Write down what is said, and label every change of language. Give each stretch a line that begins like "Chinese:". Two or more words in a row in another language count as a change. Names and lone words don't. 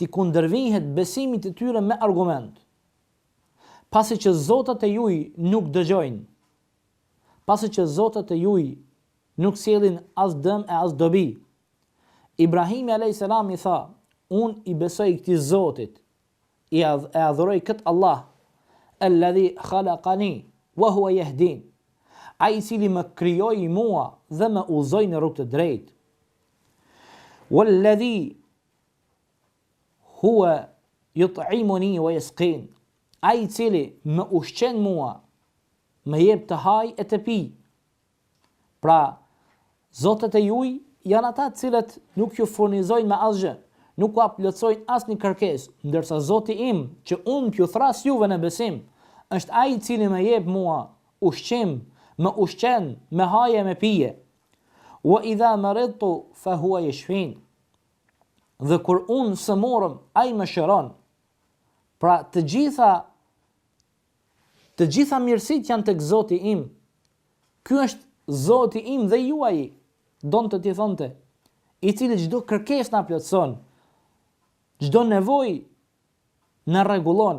Albanian: t'i kundërvihet besimit të tyre me argument. Pasi që zotat e juj nuk dëgjojnë, pasi që zotat e juj nuk sjellin as dëm e as dobi, Ibrahimi a.s. i tha, unë i besoj këtij Zotit, e adhuroj këtë Allah,
Arabic: الذي خلقني وهو يهدين,
Albanian: ai i cili më krijoi mua dhe më udhëzoi në rrugë të drejtë.
Arabic: والذي هو يطعمني ويسقين,
Albanian: ai i cili më ushqen mua, më jep të haj e të pi. Pra, zotat e juj janë ata të cilët nuk ju furnizojnë me asgjë, nuk u plotësojnë asnjë kërkesë, ndërsa Zoti im, që unë t'ju thras juve në besim, është ai i cili më jep mua ushqim, më ushqen me haje me pije.
Arabic: وإذا مرضت فهو يشفين.
Albanian: Dhe kur unë sëmorëm, ai më shëron. Pra të gjitha mirësit janë tek Zoti im. Ky është Zoti im dhe juaji, donte t'i thonte, i cili çdo kërkesë na plotëson, çdo nevojë na rregullon.